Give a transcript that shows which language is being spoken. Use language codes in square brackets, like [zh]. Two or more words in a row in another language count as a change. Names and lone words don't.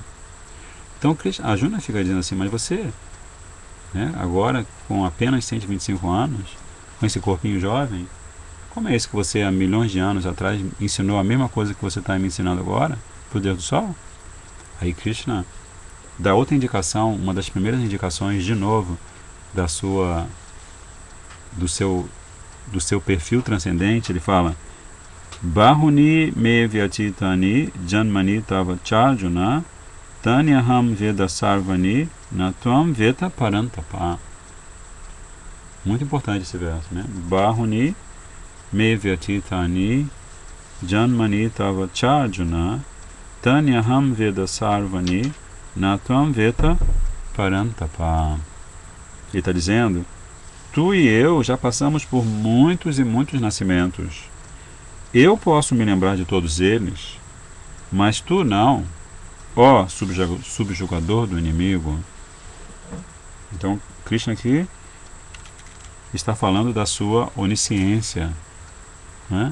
[pt] Então a Arjuna fica dizendo assim, mas você, né, agora com apenas 125 anos, com esse corpinho jovem, como é isso que você há milhões de anos atrás ensinou a mesma coisa que você está me ensinando agora, para o Deus do Sol? Aí Krishna dá outra indicação, uma das primeiras indicações, de novo, do seu perfil transcendente. Ele fala: [sa] Bahuni me vyatitani janmani tava charjuna tanyaham veda sarvani natvam veta parantapa. [pt] Muito importante esse verso, né? [sa] Bahuni me vyatitani janmani tava charjuna tanyaham veda sarvani natvam veta parantapa. [pt] Ele está dizendo: tu e eu já passamos por muitos e muitos nascimentos. Eu posso me lembrar de todos eles, mas tu não, ó subjugador do inimigo. Então, Krishna aqui está falando da sua onisciência, né?